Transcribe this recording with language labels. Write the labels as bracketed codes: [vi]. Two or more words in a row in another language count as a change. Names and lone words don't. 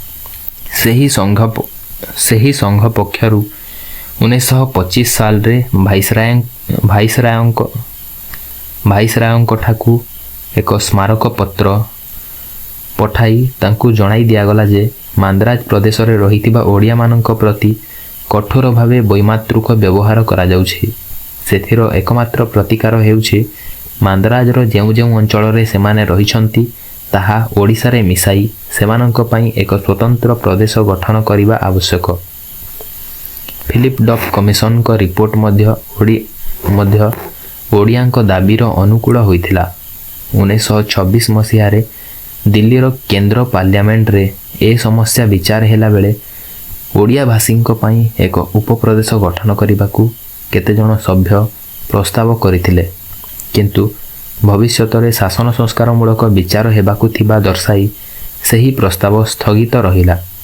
[or] ସେହି ସଂଘ ପକ୍ଷରୁ 1925 ସାଲରେ ଭାଇସରାୟଙ୍କଠାକୁ ଏକ ସ୍ମାରକ ପତ୍ର ପଠାଇ ତାଙ୍କୁ ଜଣାଇ ଦିଆଗଲା ଯେ ମାନ୍ଦ୍ରାଜ ପ୍ରଦେଶରେ ରହିଥିବା ଓଡ଼ିଆମାନଙ୍କ ପ୍ରତି କଠୋର ଭାବେ ବୈମାତୃକ ବ୍ୟବହାର କରାଯାଉଛି। ସେଥିର ଏକମାତ୍ର ପ୍ରତିକାର ହେଉଛି ମାନ୍ଦ୍ରାଜର ଯେଉଁ ଯେଉଁ ଅଞ୍ଚଳରେ ସେମାନେ ରହିଛନ୍ତି ତାହା ଓଡ଼ିଶାରେ ମିଶାଇ ସେମାନଙ୍କ ପାଇଁ ଏକ ସ୍ୱତନ୍ତ୍ର ପ୍ରଦେଶ ଗଠନ କରିବା ଆବଶ୍ୟକ। फिलिप डफ कमिशनଙ୍କ रिपोर्ट ମଧ୍ୟ ଓଡ଼ିଆଙ୍କ ଦାବିର ଅନୁକୂଳ ହୋଇଥିଲା। 1926 ମସିହାରେ ଦିଲ୍ଲୀର କେନ୍ଦ୍ର ପାର୍ଲିଆମେଣ୍ଟରେ ଏ ସମସ୍ୟା ବିଚାର ହେଲାବେଳେ ଓଡ଼ିଆ ଭାଷୀଙ୍କ ପାଇଁ ଏକ ଉପପ୍ରଦେଶ ଗଠନ କରିବାକୁ କେତେଜଣ ସଭ୍ୟ ପ୍ରସ୍ତାବ କରିଥିଲେ, କିନ୍ତୁ ଭବିଷ୍ୟତରେ ଶାସନ ସଂସ୍କାରମୂଳକ ବିଚାର ହେବାକୁ ଥିବା ଦର୍ଶାଇ ସେହି ପ୍ରସ୍ତାବ ସ୍ଥଗିତ ରହିଲା।